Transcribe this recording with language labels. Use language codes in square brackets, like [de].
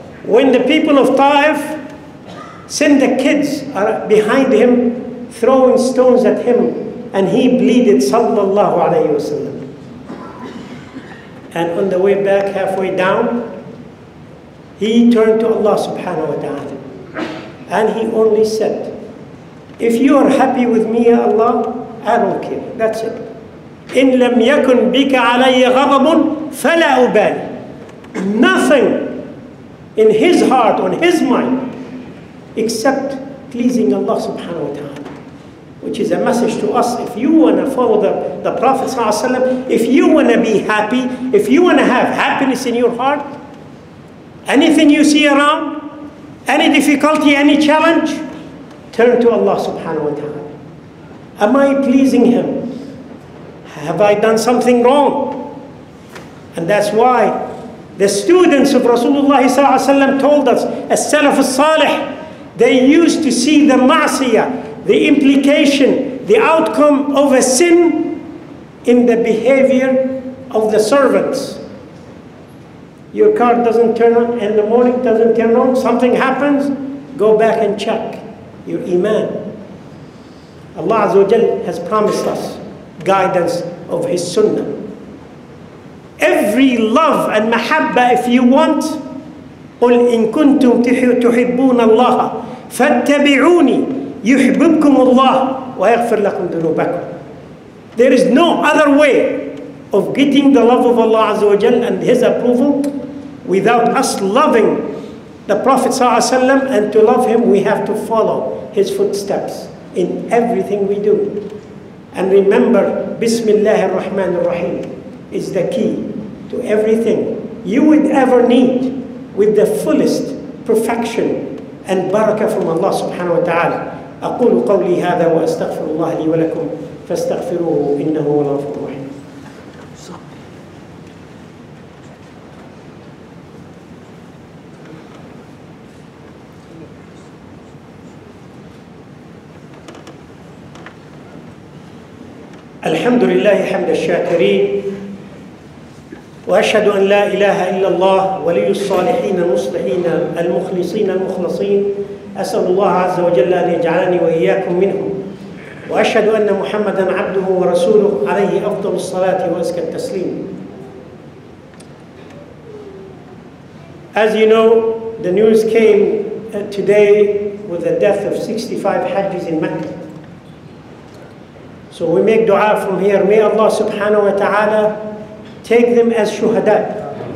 [en] When the people of Ta'if sent the kids behind him, throwing stones at him, and he bleeded, sallallahu alayhi wasallam. And on the way back, halfway down, he turned to Allah subhanahu wa ta'ala. And he only said, if you are happy with me, Ya Allah, I don't care. That's it. [ar] إن لم يكن بك علي غضب فلا أبالي. [en] Nothing in his heart, on his mind, except pleasing Allah subhanahu wa ta'ala. Which is a message to us. If you want to follow the Prophet sallallahu alaihi wasallam, if you want to be happy, if you want to have happiness in your heart, anything you see around, any difficulty, any challenge, turn to Allah subhanahu wa ta'ala. Am I pleasing Him? Have I done something wrong? And that's why the students of Rasulullah ﷺ told us, as-Salaf as-Salih, they used to see the ma'siyah, the implication, the outcome of a sin in the behavior of the servants. Your car doesn't turn on in the morning, doesn't turn on, something happens, go back and check your iman. Allah Azza wa Jal has promised us guidance of His sunnah. Every love and mahabba, if you want, [ar] قُلْ إِن كُنْتُمْ تُحِبُّونَ اللَّهَ فَاتَّبِعُونِي يُحْبِبْكُمُ اللَّهُ وَيَغْفِرْ لَكُمْ ذُنُوبَكُمْ. [en] There is no other way of getting the love of Allah Azza wa Jal and His approval without us loving the Prophet ﷺ, and to love him we have to follow his footsteps in everything we do. And remember, Bismillah ar-Rahman ar-Rahim is the key to everything you would ever need with the fullest perfection and barakah from Allah subhanahu wa ta'ala. [ar] أقول قولي هذا وأستغفر الله لي ولكم فاستغفروه إنه هو الغفور الرحيم. الحمد لله حمد الشاكرين وأشهد أن لا إله إلا الله ولي الصالحين المصلحين المخلصين المخلصين. أسأل الله عز وجل أن يجعلني وإياكم منهم. وأشهد أن محمدًا عبده ورسوله عليه أفضل الصلاة وأزكى التسليم. [en] As you know, the news came today with the death of 65 Hajjis in Mecca. So we make dua from here. May Allah subhanahu wa ta'ala take them as shuhada.